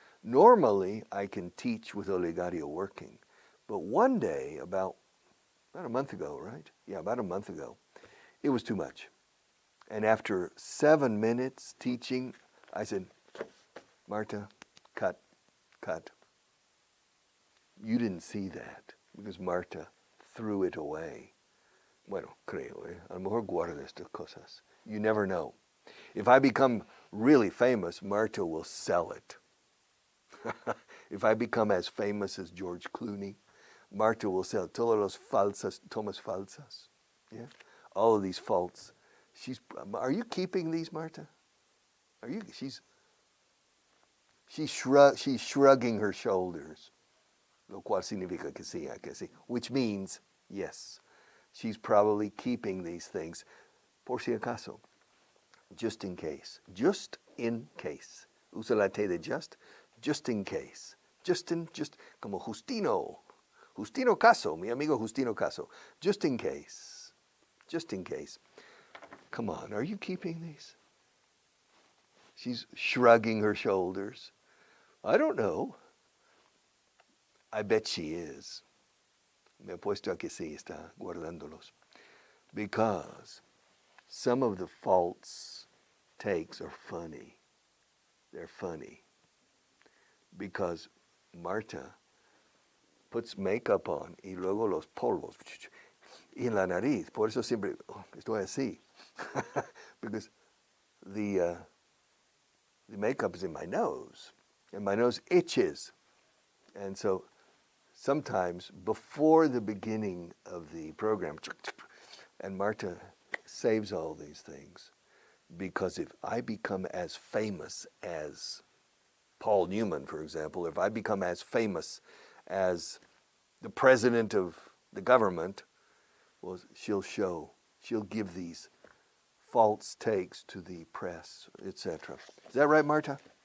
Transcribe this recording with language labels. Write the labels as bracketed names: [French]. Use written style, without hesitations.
[English] Normally, I can teach with Olegario working. But one day, about a month ago, right? Yeah, about a month ago, it was too much. And after 7 minutes teaching, I said, Marta, cut, cut. You didn't see that because Marta threw it away. [Spanish] Bueno, creo, A lo mejor guarda estas cosas. [English] You never know. If I become really famous, Marta will sell it. If I become as famous as George Clooney, Marta will sell [Spanish] todos los falsas, tomas falsas. [English] Yeah, all of these faults. Are you keeping these, Marta? Are you? She's shrugging her shoulders, [Spanish] lo cual significa que sí, [English] which means yes. She's probably keeping these things, [Spanish] por si acaso, [English] just in case. Just in case. [Spanish] Usa la T de [English] just in case. [Spanish] Just como Justino Caso, mi amigo Justino Caso. [English] Just in case. Just in case. Come on, are you keeping these? She's shrugging her shoulders. I don't know. I bet she is. [Spanish] Me apuesto a que sí está guardándolos. [English] Because some of the false takes are funny. They're funny. Because Marta puts makeup on [Spanish] y luego los polvos y en la nariz. Por eso siempre estoy así. [English] Because the makeup is in my nose. And my nose itches. And so sometimes before the beginning of the program, and Marta saves all these things, because if I become as famous as Paul Newman, for example, if I become as famous as the president of the government, well, she'll give these false takes to the press, etc. Is that right, Marta?